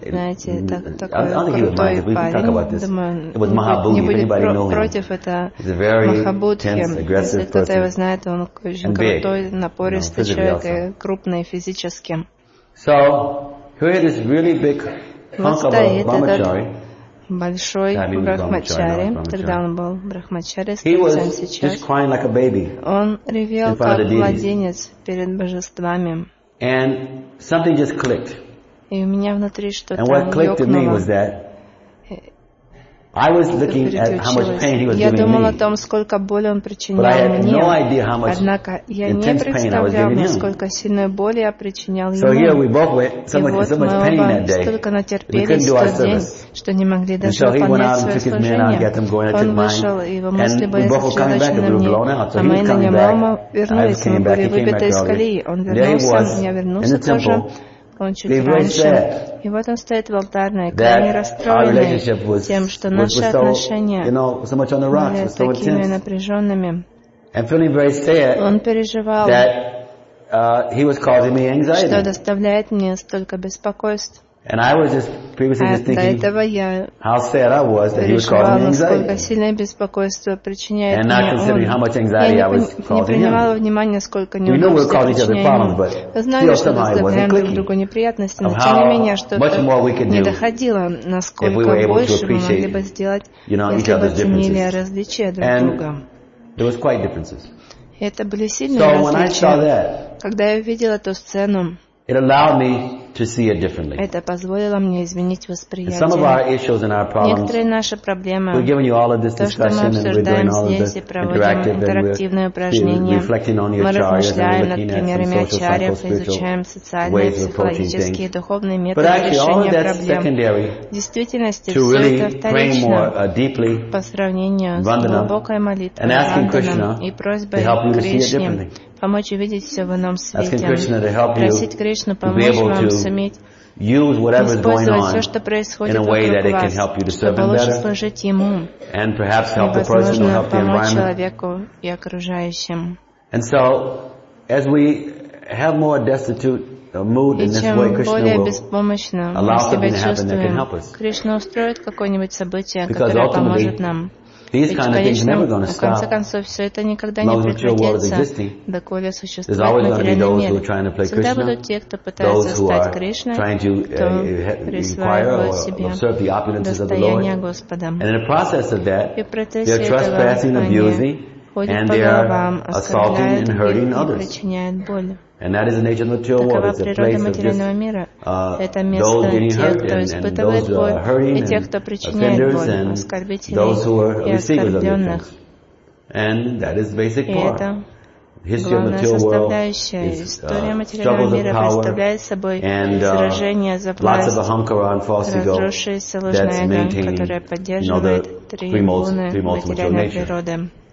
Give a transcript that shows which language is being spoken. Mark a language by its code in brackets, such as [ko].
[ru] Знаете, большой брахмачари, тогда он был брахмачари, сам сейчас. [en] Like [ru] он ревел как младенец перед божествами. [en] And something just clicked. [ru] И у меня внутри что-то ёкнуло. [en] And what clicked to me was that I was looking at how much pain he was giving me. [ru] Я думал о том, сколько боли он причинял мне. [en] But I had no idea how much intense pain I was giving him. [ru] Сколько сильной боли я причинял ему. [en] So here we both went so much pain that day. We couldn't do our service. [ru] Что не могли даже выполнять свое служение. Он вышел, и его мысли были сосредоточены на мне. А мы на него вернулись, мы были выбиты из колеи. Он вернулся, я вернулся тоже. Он чуть раньше. И вот он стоит в алтарной, крайне расстроенный тем, что наши отношения были такими напряженными. Он переживал, что доставляет мне столько беспокойств. [en] And I was just previously just thinking how sad I was that he was causing me anxiety. [ru] Сколько сильное беспокойство причиняет мне. [en] And not considering how much anxiety I was causing him. [ru] Не принимала внимания, сколько неудобств я причиняю. [en] We knew we were causing each other problems, but still somehow it wasn't clicking. [ru] Друг другу неприятности, но тем не менее, что-то не доходило, насколько больше мы могли бы сделать, если бы оценили различия друг друга. [en] And there was quite differences. [ru] Это были сильные различия. Когда я увидел эту сцену, [en] it allowed me to see it differently. [ru] Это позволило мне изменить восприятие. [en] Some of our issues and our problems. [ru] Некоторые наши проблемы. [en] We're giving you all of this discussion and we're doing all of this interactive and [ru] interactive упражнения. [en] We're reflecting on your charges and looking at some social, [ru] изучаем [en] spiritual ways of approaching things. [ru] Духовные методы решения проблем. [en] But actually, all of that's secondary. [ru] В действительности, [en] to really pray more deeply. [ru] По сравнению с глубокой молитвой. [en] And asking Krishna to help you to see it differently. [ru] Помочь увидеть все в ином свете. Просить Кришну помочь вам суметь использовать все, что происходит вокруг вас, чтобы лучше служить Ему и, возможно, помочь человеку и окружающим. И чем более беспомощно мы себя чувствуем, Кришна устроит какое-нибудь событие, которое поможет нам. [en] These kind of things never going to stop. [ru] В конце концов, все это никогда не прекратится, доколе существует материальный мир. Всегда будут те, кто пытается стать Кришной, кто присваивает себе достояние Господа. [en] And in the process of that, [ru] и в процессе этого они ходят по головам, оскорбляют их и причиняют боль. [en] And that is the nature of the material world. It's a place of just those getting hurt and those who are hurting and offenders and those who are receivers of the things. And that is the basic part. History of the material world is struggles of power and lots of ahamkara and false ego that's maintaining the three modes of material nature.